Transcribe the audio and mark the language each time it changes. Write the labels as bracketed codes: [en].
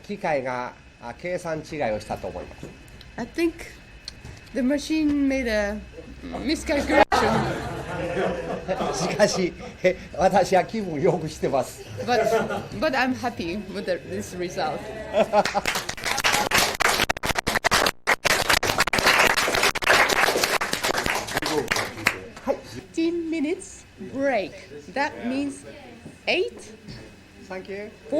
[ja] 機械が計算違いをしたと思います。 [en] I think the machine made a miscalculation. [ja] しかし私は気分よくしてます。 [en] But I'm happy with this result. 15 minutes break. That means 8:40.